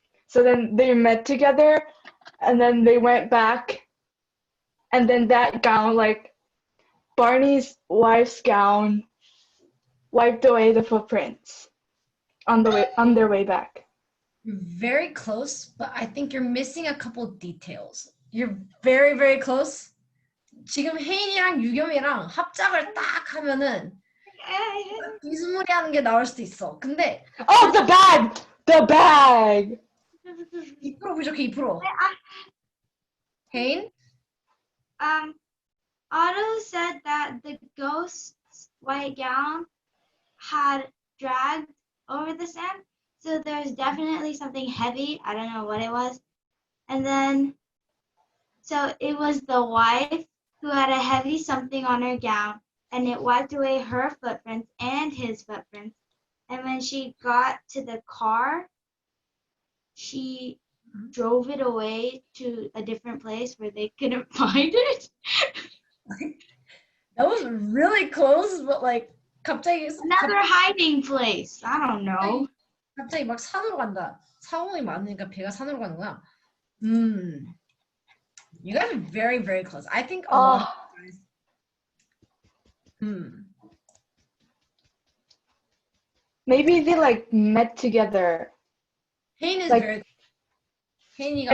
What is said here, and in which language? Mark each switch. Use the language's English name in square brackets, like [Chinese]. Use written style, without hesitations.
[English] So then they met together, and then they went back, and then that gown, like, Barney's wife's gown wiped away the footprints on their way back. Very close, but I think you're missing a couple details. You're very, very close. [Korean] 지금 혜인이랑 유겸이랑 합작을 딱 하면은 비스무리한 게 나올 수도 있어. 근데 [English] Oh, the bag! [Korean] 2% 부족해, 2%. 혜인? [English] Otto said that the ghost's white gown had dragged over the sand, so there's definitely something heavy. I don't know what it was. And then, so it was the wife who had a heavy something on her gown, and it wiped away her footprints and his footprints. And when she got to the car, she drove it away to a different place where they couldn't find it. That was really close, but like [Korean] 갑자기 [English] Another hiding place. I don't know. [Korean] 갑자기 막 산으로 간다. 상황이 많으니까 배가 산으로 가는 거야. [English] You guys are very, very close. I think a lot of you guys. Maybe they like met together. Hayne is Like- very. Hayne, you got